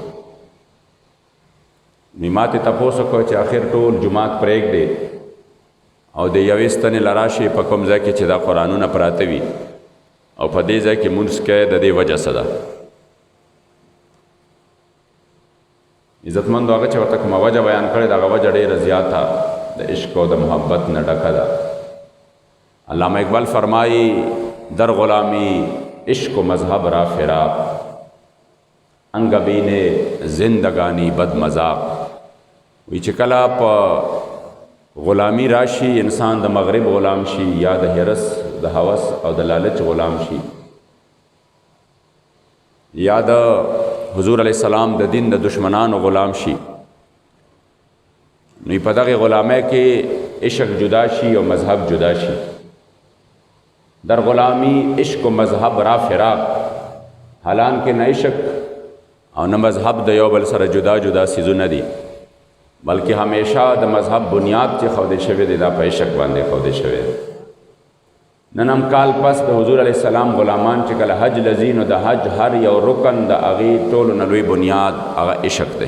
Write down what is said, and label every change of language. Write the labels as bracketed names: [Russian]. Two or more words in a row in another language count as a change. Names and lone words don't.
[Pashto] نو ما ترې تپوس وکړ چې آخر ټول جومات پرېږدې او د یوې ستنې له راشئ په کوم ځای کې چې دا قرآنونه پراته وي او په دې ځای کې مونځ کوئ، د دې وجه څه ده؟ عزتمندو هغه چې ورته کومه وجه بیان کړې ده، هغه وجه ډېره زیاته د عشق او د محبت نه ډکه ده. [Persian] علامه اقبال فرمایي در غلامی عشق و مذهب را فراق، انگبین زندگانی بد مذاق. [Pashto] وی چې کله په غلامی راشي انسان د مغرب غلام شي یا د حرس د هوس او د لالچ غلام شي یا د حضور علیه السلام د دین د دشمنانو غلام شي، نو په دغه غلامۍ کې عشق جدا شي او مذهب جدا شي. [Persian] در غلامی عشق و مذهب را فراق، [Pashto] حالان کې نه عشق او نه مذهب د یو بل سره جدا جدا سیزونه دي، بلکې همیشه د مذهب بنیاد چې ښودل شوی دی دا په عشق باندې ښودل شوی دی. نن هم کال پس د حضور علیه السلام غلامان چې کله حج لځي نو د حج هر یو رکن د هغې ټولو نه لوی بنیاد هغه عشق دی.